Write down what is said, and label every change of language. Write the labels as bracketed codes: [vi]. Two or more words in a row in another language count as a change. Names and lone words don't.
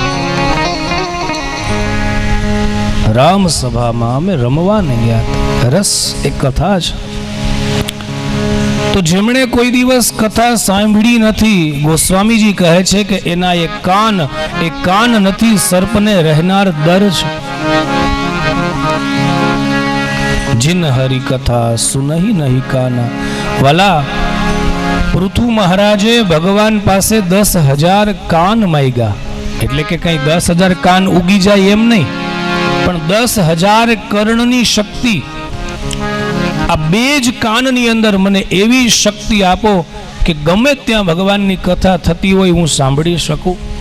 [gu] રામ સભામાં અમે રમવા નહીં ગયા. રસ એક કથા છે. તો જેમણે કોઈ દિવસ કથા સાંભળી નથી, ગોસ્વામીજી કહે છે કે એના એ કાન નથી, સર્પને રહેનાર દર છે. [awa] जिन हरि कथा सुनहि नहीं काना. [gu] वाला પૃથુ મહારાજે ભગવાન પાસે 10,000 કાન માંગ્યા. એટલે કે કઈ 10,000 કાન ઉગી જાય એમ નહીં, પણ 10,000 કર્ણની શક્તિ. આ બે જ કાનની અંદર મને એવી શક્તિ આપો કે ગમે ત્યાં ભગવાનની કથા થતી હોય હું સાંભળી શકું.